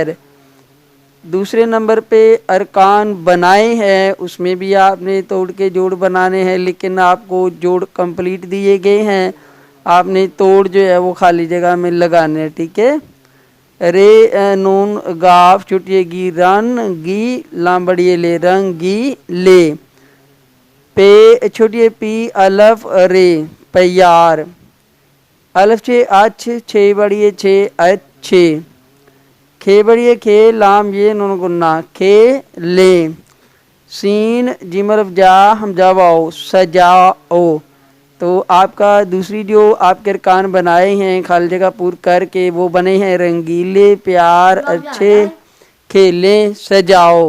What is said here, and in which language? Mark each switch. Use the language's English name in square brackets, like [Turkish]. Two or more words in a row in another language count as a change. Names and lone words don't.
[Urdu] دوسرے نمبر پہ ارکان بنائے ہیں، اس میں بھی آپ نے توڑ کے جوڑ بنانے ہیں، لیکن آپ کو جوڑ کمپلیٹ دیے گئے ہیں، آپ نے توڑ جو ہے وہ خالی جگہ میں لگانے ہیں، ٹھیک ہے؟ رے نون گاف چھٹیے گی رن گی، لام بڑیے لے رنگی لے، پے چھوٹیے پی الف رے پیار، الف چھ اچھ چھ بڑیے چھ اچھے، کھے بڑیے کھے لام یہ نون گنا کھے لے، سین جیم الف جا حمزہ واو سجاؤ۔ تو آپ کا دوسری جو آپ کے ارکان بنائے ہیں خالی جگہ پور کر کے، وہ بنے ہیں رنگیلے، پیار، اچھے، کھیلے، سجاؤ۔